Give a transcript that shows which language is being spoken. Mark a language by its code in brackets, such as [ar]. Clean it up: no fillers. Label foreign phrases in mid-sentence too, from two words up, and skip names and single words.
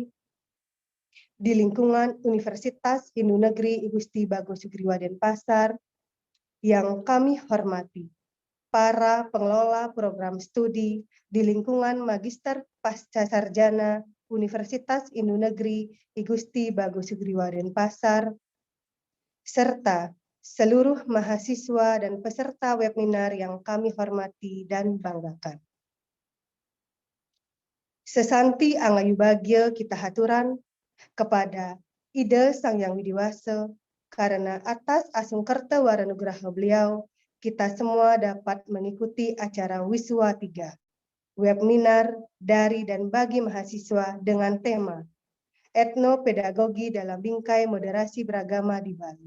[id] di lingkungan Universitas Hindu Negeri I Gusti Bagus Sugriwa Denpasar, yang kami hormati para pengelola program studi di lingkungan Magister Pasca Sarjana Universitas Hindu Negeri I Gusti Bagus Sugriwa Denpasar, serta seluruh mahasiswa dan peserta webinar yang kami hormati dan banggakan. Sesanti angayu bagya kita haturan kepada Ida Sang Yang Widiwasa, karena atas asungkerta waranugraha beliau, kita semua dapat mengikuti acara Wiswa 3, webinar dari dan bagi mahasiswa dengan tema Etnopedagogi dalam Bingkai Moderasi Beragama di Bali.